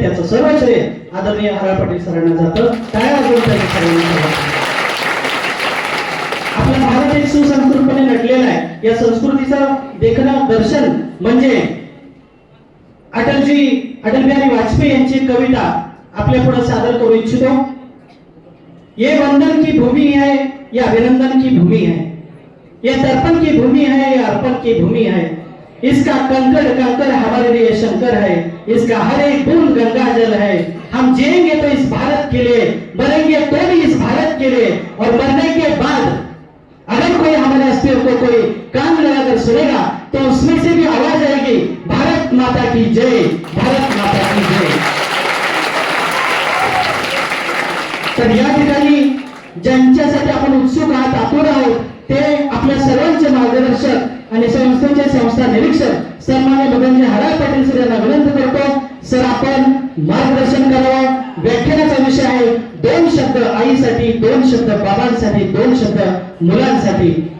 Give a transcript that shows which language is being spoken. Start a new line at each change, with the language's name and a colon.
Marathi: त्याचं सर्व श्रेय आदरणीय हरा पाटील सरांना जातं. टाळ्या वाजवून त्यांच्या सरांना. आपला भारत एक सुसंस्कृतपणे नटलेला आहे. या संस्कृतीचं देखणं दर्शन म्हणजे अटल बिहारी वाजपेयी यांची कविता आपल्या पुढे सादर करू इच्छितो.
Hindi: ये वंदन की भूमि है, ये अभिनंदन की भूमि है, ये तर्पण की भूमि है, ये अर्पण की भूमि है. इसका कंकड़ कंकड़ हमारे लिए शंकर है, इसका हर एक बूंद गंगा जल है. हम जिएंगे तो इस भारत के लिए, मरेंगे तो भी इस भारत के लिए, और मरने के बाद अगर कोई हमारे अस्तित्व को कोई कान लगाकर सुनेगा तो उसमें से भी आवाज आएगी, भारत माता की जय, भारत माता की जय.
Marathi: तर या ठिकाणी ज्यांच्यासाठी आपण उत्सुक आहात, आतुर आहोत, ते आपल्या सर्वांचे मार्गदर्शक आणि संस्थेचे संस्था निरीक्षक सन्माननीय मदनजी हराळ पाटील सर यांना विनंती करतो. सर, आपण मार्गदर्शन करावं. व्याख्यानाचा विषय आहे 2 शब्द आईसाठी, 2 शब्द बाबांसाठी, 2 शब्द मुलांसाठी.